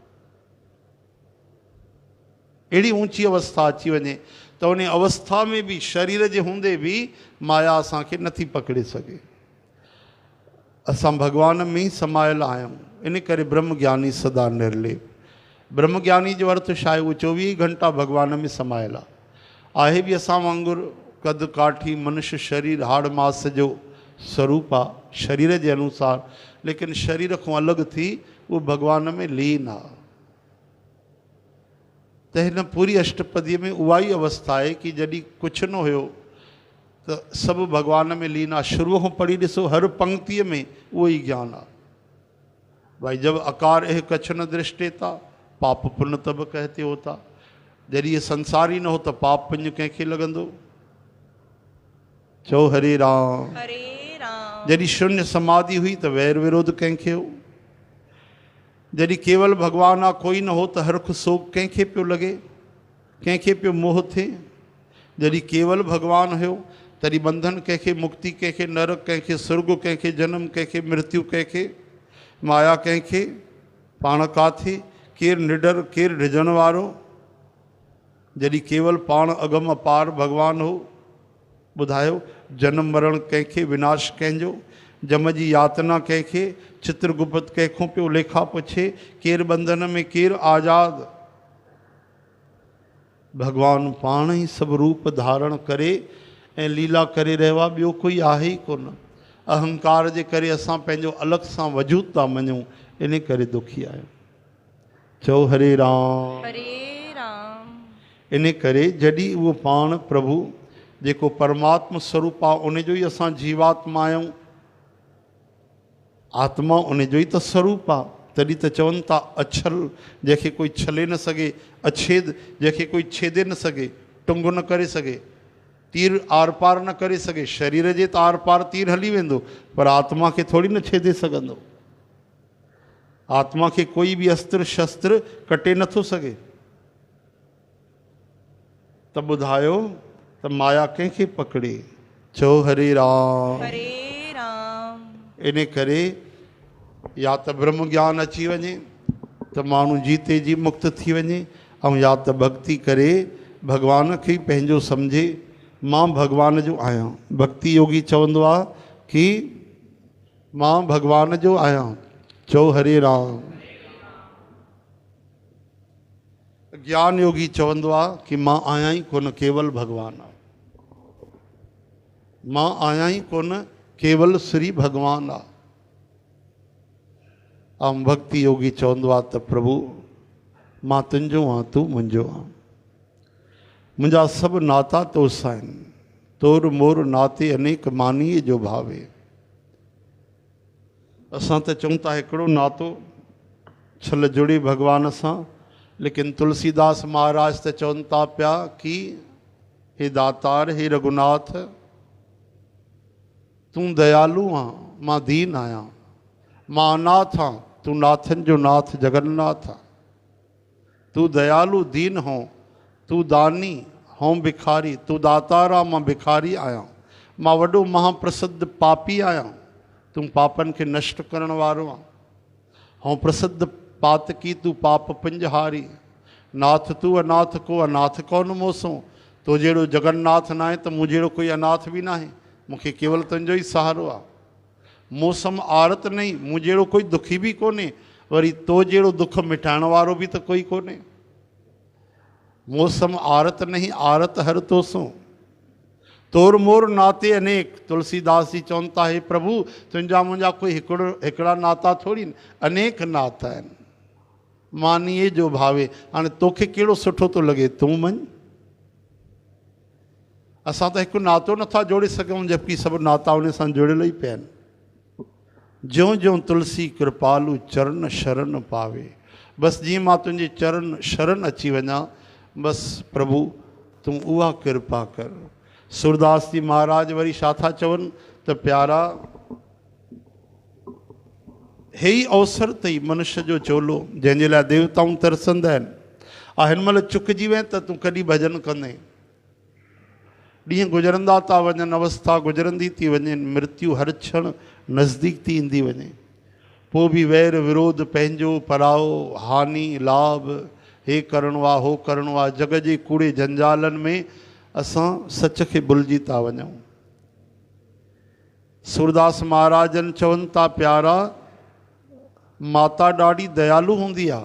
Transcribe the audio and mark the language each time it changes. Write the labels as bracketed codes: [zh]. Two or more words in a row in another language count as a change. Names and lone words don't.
[sd] अहिड़ी ऊंची अवस्था अची वञे त उन अवस्था में बि शरीर जे हूंदे बि माया असांखे नथी पकड़े सघे। असां भगवान में ई समायल आहियूं। इन करे ब्रह्म ज्ञानी सदा निर्लेप। ब्रह्म ज्ञानी जो अर्थ छा आहे? उहो 24 घंटा भगवान में समायल आहे बि असां वांगुरु कद काठी मनुष्य शरीर हाड़ मास जो स्वरूप आहे शरीर जे अनुसार, लेकिन शरीर खां अलॻि थी उहो भगवान में लीन आहे। त हिन पूरी अष्टपदीअ में उहा ई अवस्था आहे कि जॾहिं कुझु न हुयो त सभु भगवान में लीन आहे। शुरूअ खां पढ़ी ॾिसो, हर पंक्तिअ में उहो ई ज्ञान आहे। [hi] भाई जब अकार एह कच्छ न दृष्टेता पाप पुण्य तब कहते होता। [sd] जॾहिं ये संसार ही न हो त पाप पुण्य कंहिंखे लॻंदो? चओ हरे राम। हरे राम। जॾहिं शून्य समाधि हुई त वैर विरोध कंहिंखे हो? जॾहिं केवल भगवान आहे, कोई न हो त हर्ख शोक कंहिंखे पियो लॻे? कंहिंखे पियो मोह थिए? जॾहिं केवल भगवान हुयो तॾहिं बंधन कंहिंखे, मुक्ति कंहिंखे, नरक कंहिंखे, स्वर्ग कंहिंखे, जन्म कंहिंखे, मृत्यु कंहिंखे, माया कंहिंखे। पाण काथे? केरु निडर, केरु डिॼण वारो? जॾहिं केवल पाण अगम अपार भगवान हो। ॿुधायो जन्म मरण कंहिंखे, विनाश कंहिंजो, जम जी यातना कंहिंखे, चित्रगुप्त कंहिंखों पियो लेखा पुछे, केरु बंधन में केरु आज़ाद? भगवान पाण ई सभु रूप धारण करे ऐं लीला करे रहियो आहे, ॿियो कोई आहे ई कोन। अहंकार जे करे असां पंहिंजो अलॻि सां वजूद था मञूं, इन करे दुखी आहियूं। चओ हरे राम। हरे राम। इन करे जॾहिं उहो पाण प्रभु जेको परमात्मा स्वरूप आहे उन जो ई असां जीवात्मा आहियूं। आत्मा उन जो ई त स्वरूप आहे। तॾहिं त चवनि था अछल जंहिंखे कोई छले न सघे, अछेद जंहिंखे कोई छेदे न सघे, टुंग न करे सघे, तीर आर पार न करे सघे। शरीर जे त आर पार तीर हली वेंदो, पर आत्मा खे थोरी न छेदे सघंदो। आत्मा खे कोई बि अस्त्र शस्त्र कटे नथो सघे। त ॿुधायो त माया कंहिंखे पकड़े। चओ हरे राम। हरे राम। इन करे या त ब्रह्म ज्ञान अची वञे त माण्हू जीते जी मुक्त थी वञे, ऐं या त भक्ति करे भॻवान खे पंहिंजो सम्झे मां भॻवान जो आहियां। भक्ति योगी चवंदो आहे कि मां भॻवान जो आहियां। चओ हरे राम। ज्ञान योगी चवंदो आहे कि मां आहियां ई कोन, केवल भॻवान आहे। मां आहियां ई कोन, केवल श्री भॻवान आहे। ऐं भक्ति योगी चवंदो आहे त प्रभु मां तुंहिंजो आहियां, तूं मुंहिंजो आहे। मुंहिंजा सभु नाता तोसां आहिनि, [hi] तोर मोर नाते अनेक मानीअ जो भावे। [sd] असां त चऊं था हिकिड़ो नातो छल जुड़े भॻवान सां, लेकिन तुलसीदास महाराज त चवनि था पिया कि हे दातार, हे रघुनाथ, तूं दयालु आहीं, मां दीन आहियां। मां अनाथ आहियां, तूं नाथनि जो नाथ जगन्नाथ आहे। [hi] तूं दयालु दीन हो, तूं दानी हों भिखारी। [sd] तूं दातार आहे, मां भिखारी आहियां। मां वॾो महाप्रसिद्ध पापी आहियां, तूं पापनि खे नष्ट करण वारो आहे। [hi] हों प्रसिद्ध पातकी, तूं पाप पंजहारी। नाथ तूं अनाथ को अनाथ कौन मोसो। [sd] तो जहिड़ो जगन्नाथ न आहे त मूं जहिड़ो कोई अनाथ बि न आहे। मूंखे केवल तुंहिंजो ई सहारो आहे। [hi] मौसम आरत नहीं, [sd] मूं जहिड़ो कोई दुखी बि कोन्हे, वरी तो जहिड़ो दुख मिटाइण वारो बि त कोई कोन्हे। [hi] मौसम आरत नहीं, आरत हर तोसो। तोर मोर नाते अनेक। [sd] तुलसीदास जी चवनि था, हे प्रभु, तुंहिंजा मुंहिंजा कोई हिकिड़ा नाता थोड़ी न, अनेक नाता आहिनि। [hi] मानीअ जो भावे। [sd] हाणे तोखे कहिड़ो सुठो थो लॻे, तूं मञ। असां त हिकु नातो नथा जोड़े सघूं, जबकि सभु नाता उन सां जुड़ियल ई पिया आहिनि। [hi] ज्यों ज्यों तुलसी कृपालु चरण शरण पावे। [sd] बसि जीअं मां तुंहिंजे चरण शरण अची वञा, बसि प्रभु तूं उहा कृपा कर। सूरदास जी महाराज वरी छा था चवनि त प्यारा, हे ई अवसर अथई मनुष्य जो चोलो, जंहिंजे लाइ देवताऊं तरसंदा आहिनि। हिन महिल चुकिजी वञे त तूं कॾहिं भॼन कंदे। ॾींहं गुज़रंदा था वञनि, अवस्था गुज़रंदी थी वञे, मृत्यु हर क्षण नज़दीक थी ईंदी वञे। पोइ बि वैर विरोध, पंहिंजो पराओ, हानि लाभ, हे करिणो आहे, हो करिणो आहे, जग जे कूड़े जंजालनि में असां सच खे भुलिजी था वञूं। सूरदास महाराजनि चवनि था, प्यारा, माता ॾाढी दयालु हूंदी आहे।